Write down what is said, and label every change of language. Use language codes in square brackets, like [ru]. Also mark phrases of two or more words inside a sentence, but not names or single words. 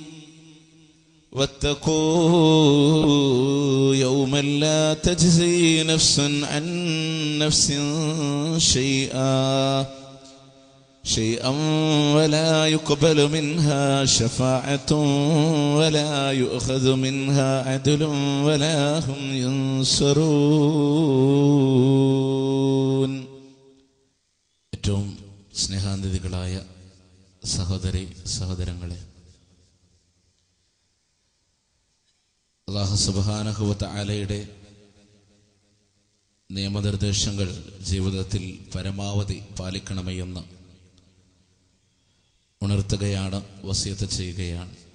[ar] واتقوا يوما لا تجزي نفس عن نفس شيئا ولا يقبل منها شفاعة ولا يؤخذ منها عدل ولا هم ينصرون. [ml] ഏറ്റവും സ്നേഹാന്വിതകളായ സഹോദരി സഹോദരങ്ങളെ, അല്ലാഹു [ar] سبحانه وتعالى [ml] നിയമനിർദ്ദേശങ്ങൾ ജീവിതത്തിൽ പരമാവധി പാലിക്കണമെന്ന് ഉണർത്തുകയാണ്, വസിയത്ത് ചെയ്യുകയാണ്.